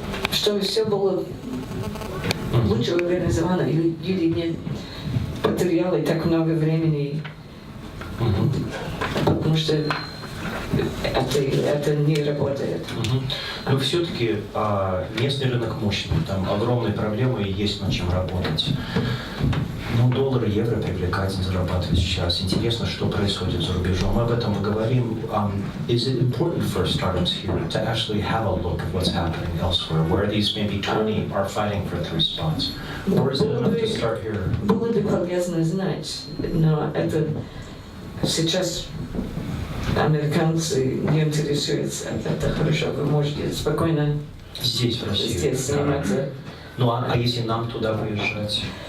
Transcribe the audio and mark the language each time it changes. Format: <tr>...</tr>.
<ru>Чтобы все было лучше организовано, и люди не потеряли так много времени, потому что это не работает. Но все-таки местный рынок мощный, там огромные проблемы и есть над чем работать. Ну, доллары, евро привлекательно зарабатывать сейчас. Интересно, что происходит за рубежом. Мы об этом и говорим.</ru> <en>Is it important for startups here to actually have a look at what's happening elsewhere, where these maybe 20 are fighting for 3 spots? Or is it enough to start here?</en> <ru>Было бы полезно знать, но это сейчас американцы не интересуются. Это хорошо, вы можете спокойно здесь, в России, здесь сниматься. Ну, а если нам туда выезжать?</ru>